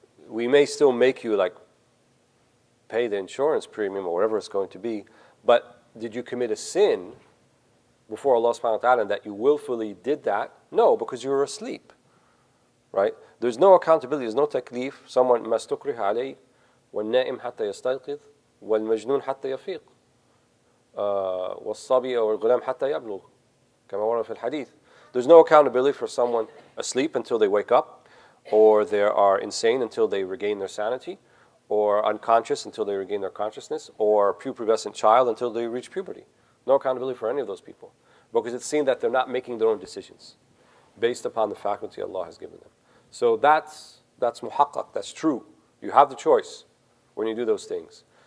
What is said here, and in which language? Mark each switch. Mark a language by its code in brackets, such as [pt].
[en] We may still make you like pay the insurance premium or whatever it's going to be, but did you commit a sin before Allah subhanahu wa ta'ala and that you willfully did that? No, because you were asleep, right? There's no accountability, there's no taklif. Someone [ar] ما استكره عليه والنائم حتى يستيقظ والمجنون حتى يفيق والصبي أو الغلام حتى يبلغ كما ورد في الحديث. [en] There's no accountability for someone asleep until they wake up, or they are insane until they regain their sanity, or unconscious until they regain their consciousness, or pubescent child until they reach puberty. No accountability for any of those people, because it's seen that they're not making their own decisions based upon the faculty Allah has given them. So that's muhaqqaq, that's true. You have the choice when you do those things.